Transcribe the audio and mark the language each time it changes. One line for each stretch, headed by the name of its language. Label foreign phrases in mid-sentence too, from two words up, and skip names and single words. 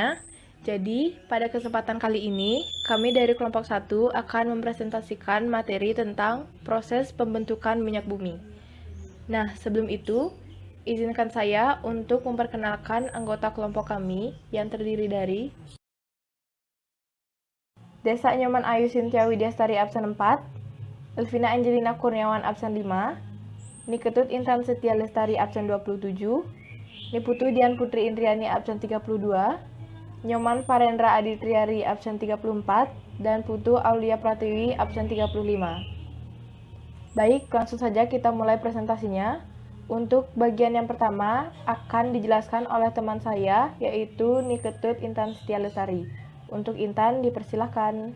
Indonesian: Jadi, pada kesempatan kali ini, kami dari kelompok 1 akan mempresentasikan materi tentang proses pembentukan minyak bumi. Nah, sebelum itu, izinkan saya untuk memperkenalkan anggota kelompok kami yang terdiri dari Desa Nyoman Ayu Sintia Widyastari absen 4, Elvina Angelina Kurniawan absen 5, Niketut Intan Setia Lestari absen 27, Niputu Dian Putri Indriani absen 32, Nyoman Farendra Aditriari absen 34, dan Putu Aulia Pratiwi absen 35. Baik, langsung saja kita mulai presentasinya. Untuk bagian yang pertama akan dijelaskan oleh teman saya, yaitu Niketut Intan Setia Lestari. Untuk Intan, dipersilahkan.